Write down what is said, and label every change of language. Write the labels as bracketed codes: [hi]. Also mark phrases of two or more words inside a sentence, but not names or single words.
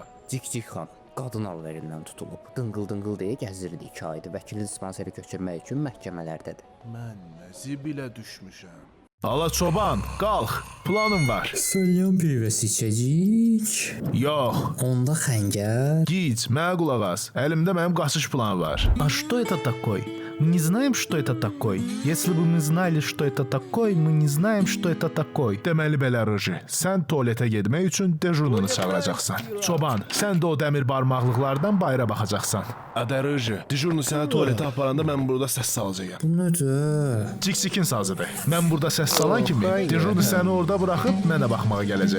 [az] Cik-cik xan qadın alverindən tutulub. Dıngıl-dıngıl deyə gəzirdi 2 aydır. Vəkilin dispanseri köçürmək üçün məhkəmələrdədir. Mən zibilə düşmüşəm. Ala çoban, qalx. Planım var. Salyan pivəsi içəcəyik. Yox. Onda xəngər. Gic, mənə qulaq as. Əlimdə mənim qaçış planı var. [ru] А что это такое? Мы не знаем, что это такое. Если бы мы знали, что это такое, мы не знаем, что это такое. [az] Deməli belə Ruji, sən tualetə getmək üçün dejurnunu çağıracaqsan. Çoban, sən də o dəmir barmaqlıqlardan bayıra baxacaqsan. Adə Ruji, dejurnu sənə tualetə aparanda mən burada səs salacağam. Bu nədir? Cik-cikin sazıdır. Mən burada səs salan kimi dejurnu səni orada buraxıb mənə baxmağa gələcək.